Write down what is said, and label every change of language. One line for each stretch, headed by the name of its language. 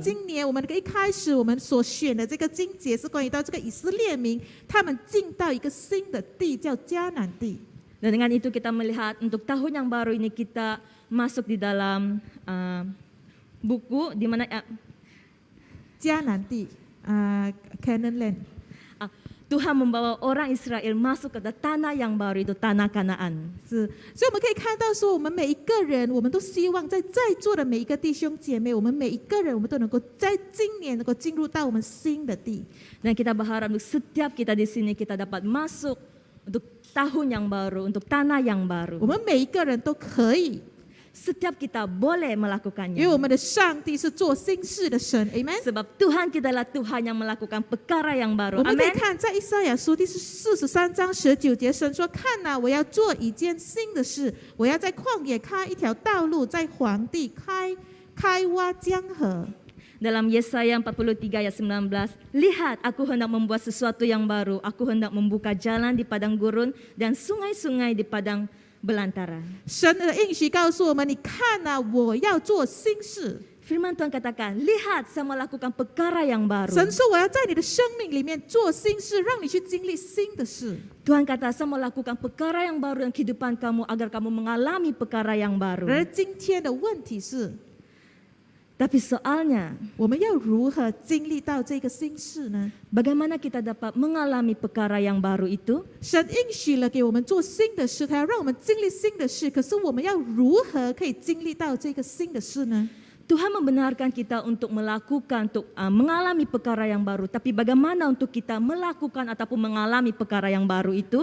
Chinese: 今年我们一开始我们所选的这个经节是关于到这个以色列民，他们进到一个新的地，叫迦南地。
Malay: Dan dengan itu kita melihat untuk tahun yang baru ini kita masuk di dalam buku di mana
Chinese: 迦南地，Canaan land。
Malay: Tuhan membawa orang Israel masuk ke tanah yang baru, itu tanah Kanaan.
Chinese: 是，所以我们可以看到说，我们每一个人，我们都希望在座的每一个弟兄姐妹，我们每一个人，我们都能够在今年能够进入到我们新的地。
Malay: Dan kita berharap untuk setiap kita di sini kita dapat masuk untuk tahun yang baru, untuk tanah yang baru.
Chinese: 我们每一个人都可以，
Malay: Setiap kita boleh
Chinese: 因为
Malay: melakukannya.
Chinese: 我们的上帝是做新事的神，Amen。
Malay: Sebab Tuhan kita adalah Tuhan yang melakukan perkara yang
Chinese: 我
Malay: baru.
Chinese: 们可以
Malay: Amin.
Chinese: 看在以赛亚书第43章19节，神说：“看哪，我要做一件新的事，我要在旷野开一条道路，在黄地开挖江河。”
Malay: Dalam Yesaya 43 ayat 19, lihat aku hendak membuat sesuatu yang baru, aku hendak membuka jalan di padang gurun dan sungai-sungai di padang belantara.
Chinese: 神的应许告诉我们：“你看哪，我要做新事。”
Malay: Firman Tuhan katakan, lihat saya melakukan perkara yang baru.
Chinese: 神说：“我要在你的生命里面做新事，让你去经历新的事。”
Malay: Tuhan kata, saya melakukan perkara yang baru dalam kehidupan kamu agar kamu mengalami perkara yang baru.
Chinese: 而今天的问题是，
Malay: Tapi soalnya,
Chinese: 我们要如何经历到这个新事呢？
Malay: bagaimana kita dapat mengalami perkara yang baru itu?
Chinese: 神应许了给我们做新的事，他要让我们经历新的事。可是我们要如何可以经历到这个新的事呢？
Malay: Tuhan membenarkan kita untuk melakukan, untuk mengalami perkara yang baru. Tapi bagaimana untuk kita melakukan ataupun mengalami perkara yang baru itu?